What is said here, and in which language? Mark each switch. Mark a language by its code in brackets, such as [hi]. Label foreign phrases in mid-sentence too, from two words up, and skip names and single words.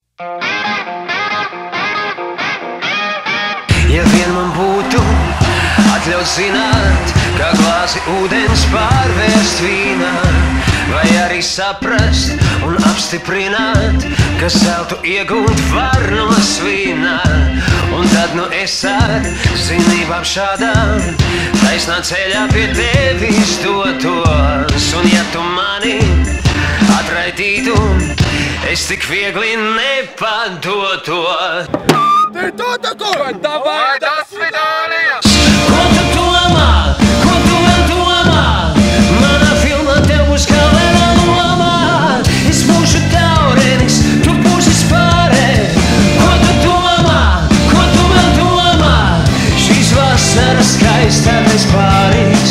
[lv] Ja vien man būtu atļauts zināt, kā glāzi ūdens pārvērst vīnā, vai arī saprast un apstiprināt, ka zeltu iegūt var no svīnā. Un tad nu es ar zinībām šādām taisnā ceļā pie tevis dotos. Un ja tu mani atraidītu, es tik viegli nepadotos. [ru] Ты тут такой? Давай, до свидания! [lv] Ko tu domā? Ko tu vēl domā? Manā filmā tev būs galvenā lomā. Es būšu taurēnis, tu būsi spārē. Ko tu domā? Ko tu vēl domā? Šīs vasaras skaistākais pāris.